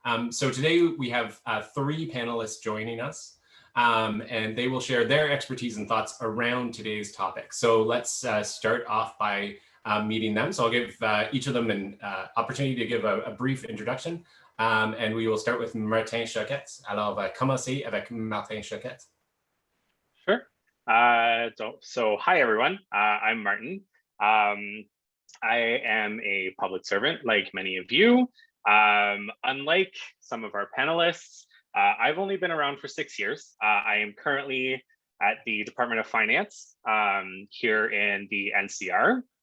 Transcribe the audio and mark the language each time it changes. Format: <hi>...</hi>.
<en>So today we have three panelists joining us, and they will share their expertise and thoughts around today's topic. So let's start off by meeting them. So I'll give each of them an opportunity to give a brief introduction. And we will start with Martin Choquette.</en> <fr>Alors, commencer avec Martin Choquette.</fr> <en>Sure. So hi, everyone. I'm Martin. I am a public servant like many of you. Unlike some of our panelists, I've only been around for 6 years. I am currently at the Department of Finance here in the NCR.</en>